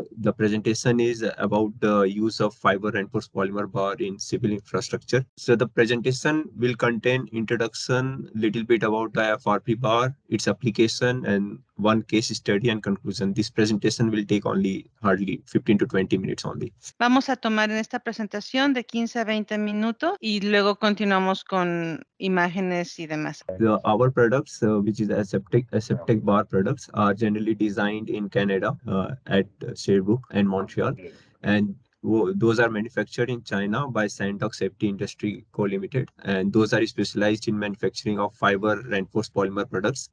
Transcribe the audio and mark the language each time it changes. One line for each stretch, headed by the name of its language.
English: the presentation is about the use of fiber reinforced polymer bar in civil infrastructure. So the presentation will contain introduction, little bit about the FRP bar, its application, and one case study and conclusion. This presentation will take only hardly 15 to 20 minutes only.
Spanish: Vamos a tomar en esta presentación de 15 a 20 minutos y luego continuamos con imágenes y demás.
English: Our products, which is SFTec-Bar products, are generally designed in Canada at Sherbrooke and Montreal, and those are manufactured in China by Sandox Safety Industry Co. Limited, and those are specialized in manufacturing of fiber reinforced polymer products.